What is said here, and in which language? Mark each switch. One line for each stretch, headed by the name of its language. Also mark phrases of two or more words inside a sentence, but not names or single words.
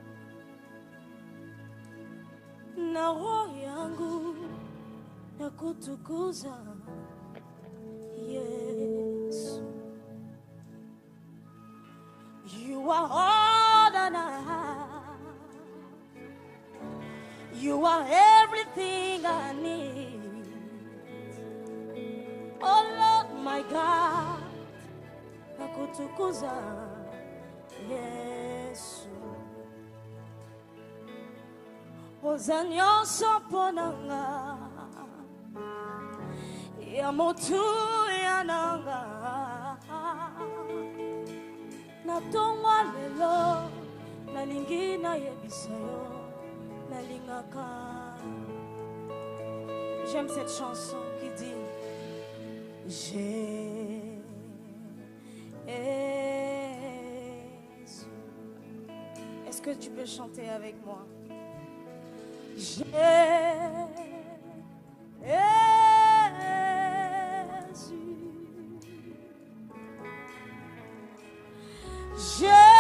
Swahili: na roho yangu nakutukuza Yesu.
English: You are all that I have. You are everything I need. Oh Lord, my God,
Swahili: nakutukuza Yesu.
Lingala: oza nyonso mpo na nga ya motuya na nga na ntongo lelo nalingi nayebisa yo nalingaka.
French: J'aime cette chanson qui dit Jésus. Est-ce que tu peux chanter avec moi? Jésus. Jésus.